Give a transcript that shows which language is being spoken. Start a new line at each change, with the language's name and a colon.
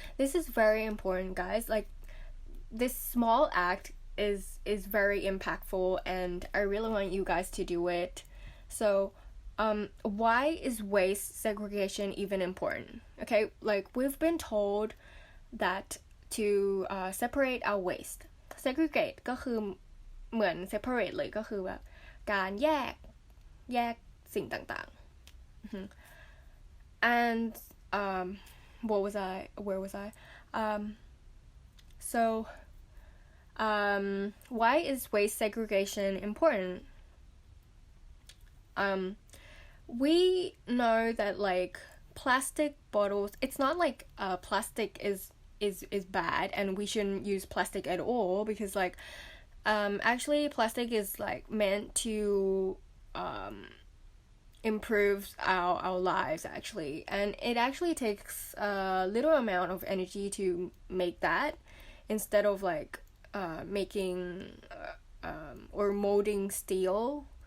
English: This is very important, guys. Like, this small act is very impactful, and I really want you guys to do it. So why is waste segregation even important? Okay, like we've been told that to separate our waste.
Thai: Segregate ก็คือเหมือน separate เลยก็คือแบบการแยกสิ่งต่างๆ
English: and where was I? So why is waste segregation important? We know that like plastic bottles, it's not like plastic is bad and we shouldn't use plastic at all, because like actually plastic is like meant to improves our lives actually, and it actually takes a little amount of energy to make that, instead of like making or molding steel.